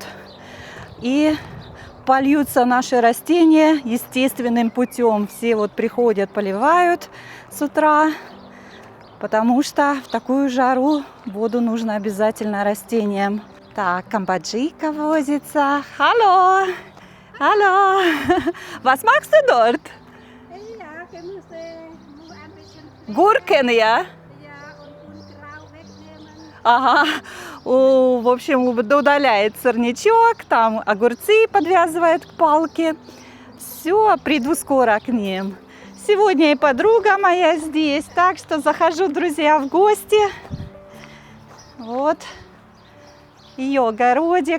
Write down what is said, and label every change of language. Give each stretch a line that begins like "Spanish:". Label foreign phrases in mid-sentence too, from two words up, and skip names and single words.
Russian: И польются наши растения естественным путем. Все вот приходят, поливают с утра. Потому что в такую жару воду нужно обязательно растениям. Так, камбоджийка возится.
German: Hallo! Hallo! Was machst du dort? Ja, wir müssen nur ein bisschen Gurken, ja? ja, und Unkraut wegnehmen.
Russian: Ага. В общем, удаляет сорнячок, там огурцы подвязывает к палке. Все, приду скоро к ним. Сегодня и подруга моя здесь, так что захожу, друзья, в гости. Вот ее огородик.